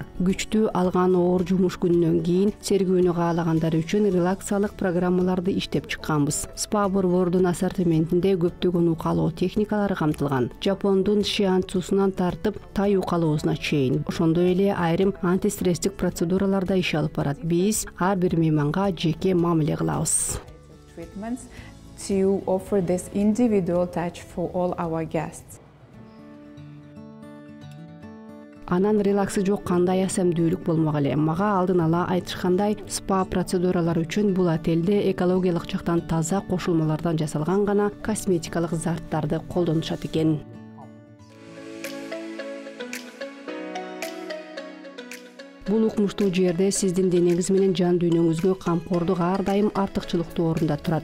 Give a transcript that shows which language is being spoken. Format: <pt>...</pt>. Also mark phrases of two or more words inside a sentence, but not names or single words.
<ky>Күчтүү алган оор жумуш күнүнөн кийин сергүүнү каалагандар үчүн релаксиялык программаларды иштеп чыкканбыз. Спа борбордун ассортиментинде көптөгөн укалоо техникалары камтылган. Жапондун шианцусунан тартып тай укалоосуна чейин. Ошондой эле айрым антистресстик процедураларда иш алып барат. Биз ар бир мейманга жеке мамиле кылабыз.</ky> <en>Treatments to offer this individual touch for all our guests.</en> <ky>Анан релаксы жок кандай асемдүүлүк болмок эле. Мага алдын ала айтышкандай, спа процедуралары үчүн бул отелде экологиялык жактан таза кошулмалардан жасалган гана косметикалык заттарды колдонушат экен. Бул укмуштуу жерде сиздин денеңиз менен жан дүйнөңүзгө камкордук ар дайым артыкчылыктуу орунда турат.</ky>